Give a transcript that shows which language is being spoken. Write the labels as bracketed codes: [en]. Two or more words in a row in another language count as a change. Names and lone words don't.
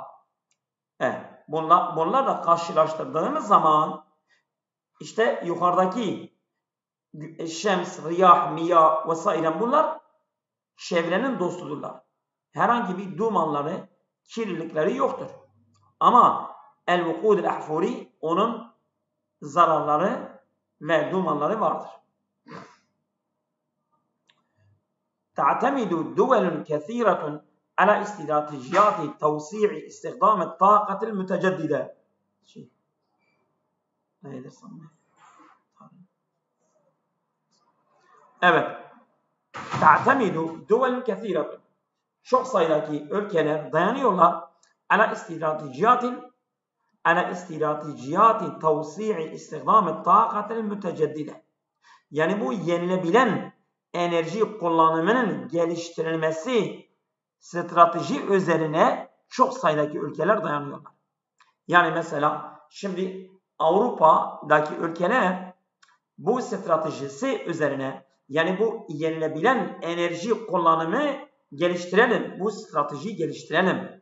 [tr] Bunlarla karşılaştırdığımız zaman işte yukarıdaki [ar] شمس، رياح، مياه [tr] vesaire bunlar çevrenin dostudurlar. Herhangi bir dumanları, kirlilikleri yoktur. Ama [ar] الوقود الأحفوري [tr] onun zararları ve dumanları vardır. [ar] تعتمد دول كثيرة على استراتيجيات توسيع استخدام الطاقة المتجددة. [tr] Evet. [ar] تعتمد دول كثيرة. [tr] Çok sayıdaki ülkeler dayanıyorlar [ar] على استراتيجيات توسيع استخدام الطاقة المتجددة. [tr] Yani bu yenilebilen enerji kullanımının geliştirilmesi strateji üzerine çok sayıdaki ülkeler dayanıyorlar. Yani mesela şimdi Avrupa'daki ülkeler bu stratejisi üzerine, yani bu yenilebilen enerji kullanımı geliştirelim, bu stratejiyi geliştirelim.